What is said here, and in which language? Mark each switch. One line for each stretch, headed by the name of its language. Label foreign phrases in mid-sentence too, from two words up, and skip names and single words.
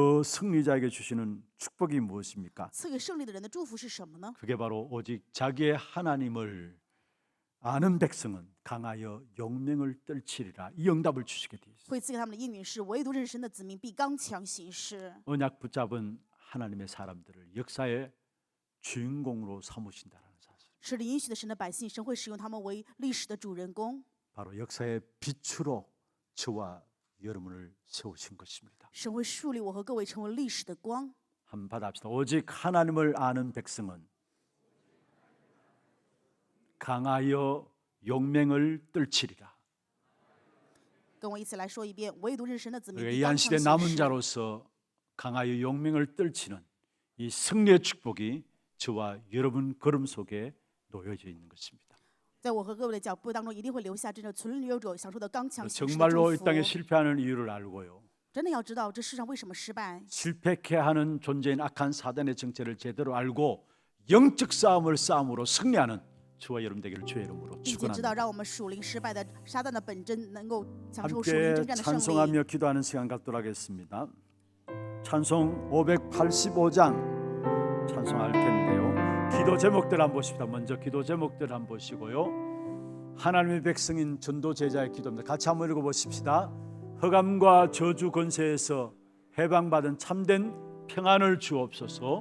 Korean: 그 승리자에게 주시는 축복이 무엇입니까?
Chinese: 赐给胜利的人的祝福是什么呢？
Korean: 그게 바로 오직 자기의 하나님을 아는 백성은 강하여 용맹을 떨치리라. 이 응답을 주시게 되어 있습니다.
Chinese: 会赐给他们的应允是，唯独认识神的子民必刚强行事。
Korean: 언약 붙잡은 하나님의 사람들을 역사의 주인공으로 삼으신다라는 사실.
Chinese: 是领应许的神的百姓，神会使用他们为历史的主人公。
Korean: 바로 역사의 빛으로 저와 여러분을 세우신 것입니다.
Chinese: 神会树立我和各位成为历史的光。
Korean: 한번 받아봅시다. 오직 하나님을 아는 백성은 강하여 용맹을 떨치리라.
Chinese: 跟我一起来说一遍，唯独认识神的子民
Korean: 우리가
Chinese: 必
Korean: 이
Chinese: 刚
Korean: 한
Chinese: 强
Korean: 시대
Chinese: 行
Korean: 남은
Chinese: 事。
Korean: 자로서 강하여 용맹을 떨치는 이 승리의 축복이 저와 여러분 걸음 속에 놓여져 있는 것입니다.
Chinese: 在我和各位的脚步当中，一定会留下真正存留者享受的刚强行事的
Korean: 정말로
Chinese: 祝
Korean: 이
Chinese: 福。
Korean: 땅에 실패하는 이유를 알고요.
Chinese: 真的要知道这世上为什么失败，
Korean: 실패케 하는 존재인 악한 사단의 정체를 제대로 알고 영적 싸움을 싸움으로 승리하는 저와 여러분 되기를 주의 이름으로
Chinese: 并且知道
Korean: 축원합니다.
Chinese: 让我们属灵失败的撒旦的本真能够享受属灵
Korean: 함께
Chinese: 征战的胜利。
Korean: 찬송하며 기도하는 시간 갖도록 하겠습니다. 찬송 585장 찬송할 텐데요. 기도 제목들 한번 보십시다. 먼저 기도 제목들 한번 보시고요. 하나님의 백성인 전도 제자의 기도입니다. 같이 한번 읽어보십시다. 흑암과 저주 권세에서 해방받은 참된 평안을 주옵소서.